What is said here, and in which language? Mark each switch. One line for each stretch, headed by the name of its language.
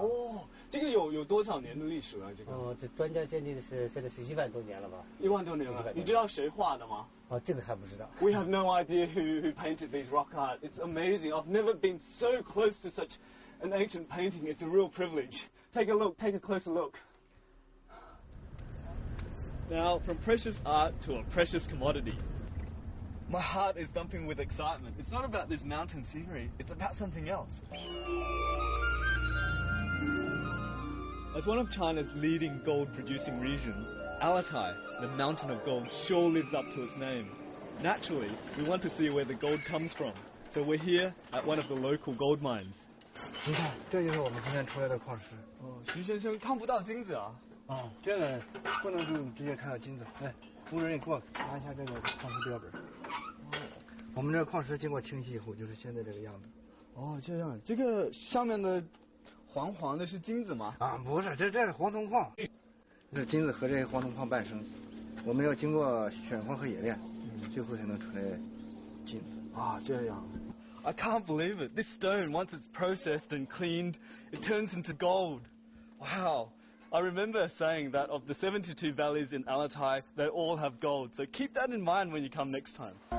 Chinese: 哦，这个有多少年的历史了？这个？这专家鉴定的是现在是1万多年了吧？1万多年了。你知道谁画的吗？哦，这个还不知道。
English: We have no idea who painted these rock art. It's amazing. I've never been so close to such an ancient painting. It's a real privilege. Take a look. Take a closer look. Now, from precious art to a precious commodity. My heart is thumping with excitement. It's not about this mountain scenery. It's about something else. As one of China's leading gold-producing regions, Altai, the mountain of gold, sure lives up to its name. Naturally, we want to see where the gold comes from, so we're here at one of the local gold mines.
Chinese: 你看，这就是我们今天出来的矿石。哦，徐先生看不到金子啊？啊，这个不能就直接看到金子。来，工人给我拿一下这个矿石标本。我们这个矿石经过清洗以后，就是现在这个样子。哦，这样，这个上面的黄黄的是金子吗？啊，不是，这是黄铜矿。这金子和这些黄铜矿伴生，我们要经过选矿和冶炼，最后才能出来金。啊，这样。
English: I can't believe it. This stone, once it's processed and cleaned, it turns into gold. Wow. I remember saying that of the 72 valleys in Altai, they all have gold. So keep that in mind when you come next time.